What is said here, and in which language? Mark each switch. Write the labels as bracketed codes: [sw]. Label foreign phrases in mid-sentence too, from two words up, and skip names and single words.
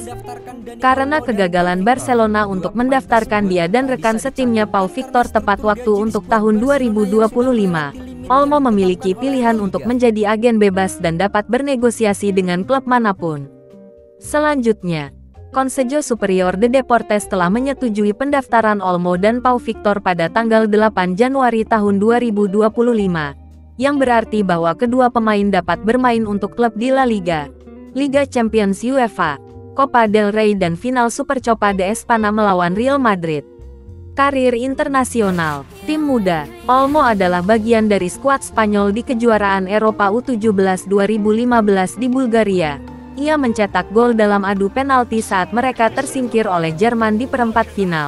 [id] Karena kegagalan Barcelona untuk mendaftarkan dia dan rekan setimnya Pau Victor tepat waktu untuk tahun 2025, Olmo memiliki pilihan untuk menjadi agen bebas dan dapat bernegosiasi dengan klub manapun. Selanjutnya, Consejo Superior de Deportes telah menyetujui pendaftaran Olmo dan Pau Victor pada tanggal 8 Januari tahun 2025, yang berarti bahwa kedua pemain dapat bermain untuk klub di La Liga, Liga Champions UEFA, Copa del Rey dan final Supercopa de España melawan Real Madrid. Karir internasional, tim muda, Olmo adalah bagian dari skuad Spanyol di kejuaraan Eropa U17 2015 di Bulgaria. Ia mencetak gol dalam adu penalti saat mereka tersingkir oleh Jerman di perempat final.